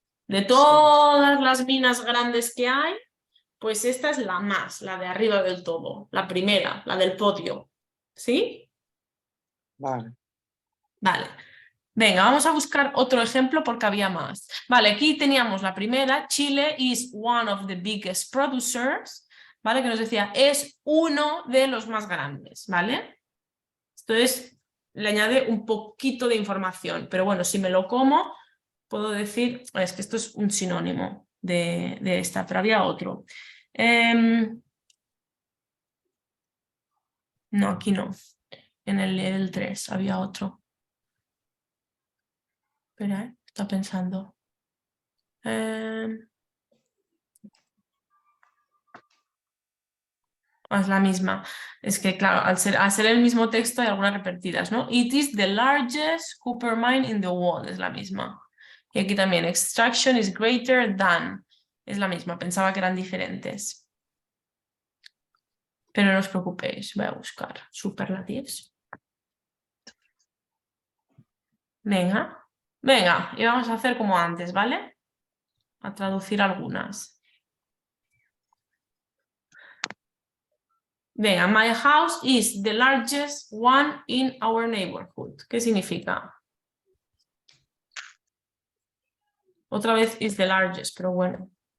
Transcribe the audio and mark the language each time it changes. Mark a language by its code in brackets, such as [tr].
[es] De todas las minas grandes que hay, pues esta es la más, la de arriba del todo, la primera, la del podio. ¿Sí? Vale. Vale. Venga, vamos a buscar otro ejemplo porque había más. Vale, aquí teníamos la primera. [en] Chile is one of the biggest producers. [es] ¿Vale? Que nos decía, es uno de los más grandes. ¿Vale? Esto es le añade un poquito de información, pero bueno, si me lo como, puedo decir, es que esto es un sinónimo de esta, pero había otro. No, aquí no. En el 3 había otro. Espera, está pensando. Es la misma. Es que, claro, al ser el mismo texto hay algunas repetidas, ¿no? [en] It is the largest copper mine in the world. [es] Es la misma. Y aquí también, [en] extraction is greater than. [es] Es la misma, pensaba que eran diferentes. Pero no os preocupéis, voy a buscar superlativos. Venga, venga, y vamos a hacer como antes, ¿vale? A traducir algunas. Venga, [en] my house is the largest one in our neighborhood. [es] ¿Qué significa? Otra vez [en] is the largest, [es] pero bueno.